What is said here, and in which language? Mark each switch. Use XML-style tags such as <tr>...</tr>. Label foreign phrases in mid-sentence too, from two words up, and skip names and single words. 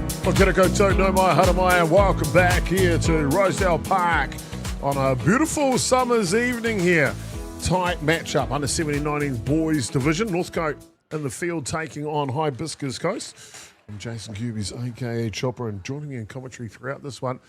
<mi>Well, g'day koutou, no mai, hara mai,</mi> <en>and welcome back here to Rosedale Park on a beautiful summer's evening here. Tight matchup, under 17-19 boys division. Northcote in the field taking on Hibiscus Coast. I'm Jason Gerbes, aka Chopper, and joining me in commentary throughout this one.</en>